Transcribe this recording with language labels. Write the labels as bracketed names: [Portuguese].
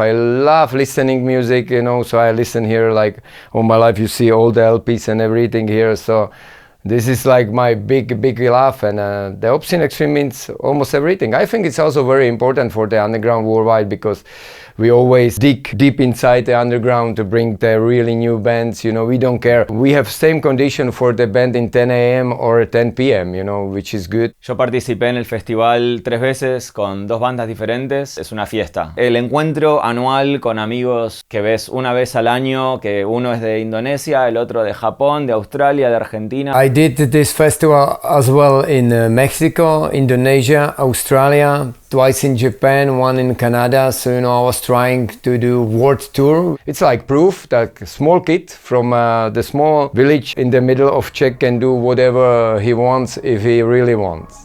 [English] I love listening music, so I listen here like all my life. You see all the LPs and everything here, so this is like my big love, and the Obscene Extreme means almost everything. I think it's also very important for the underground worldwide, because we always dig deep inside the underground to bring the really new bands. We don't care. We have same condition for the band in 10 a.m. or 10 p.m., which is good. [Spanish] Yo participé en el festival 3 veces con 2 bandas diferentes. Es una fiesta. El encuentro anual con amigos que ves una vez al año, que uno es de Indonesia, el otro de Japón, de Australia, de Argentina. [English] I did this festival as well in Mexico, Indonesia, Australia, twice in Japan, one in Canada. So I was trying to do world tour. It's like proof that a small kid from the small village in the middle of Czech can do whatever he wants if he really wants.